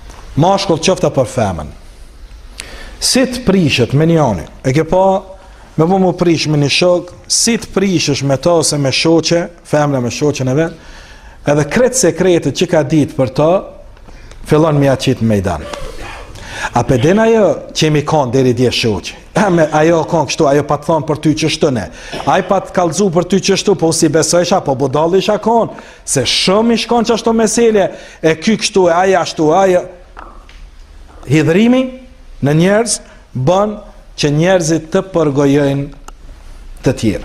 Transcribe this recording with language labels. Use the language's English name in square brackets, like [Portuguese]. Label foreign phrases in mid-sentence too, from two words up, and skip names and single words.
[Albanian] Mashkull qofta për femën. Si të prishet me njani, e ke pa me po mu prish me një shok, si të prishesh me ta ose me shoqe, femra me shoqen e vet, edhe kretë sekretet që ka ditë për ta, fillon me ja qitë në mejdan. A pe den ajo që mi kanë deri dje shoqe, ajo kanë kështu, ajo pa të thonë për ty qështu ne, ajo pa të kalzu për ty qështu, po si besojsha, po budalli isha kanë, se shumë i shkon qështu meselje, e ky kështu, e aja ashtu, aja. Hidhrimi në njerëz bën që njerëzit të përgojojnë të tjerë.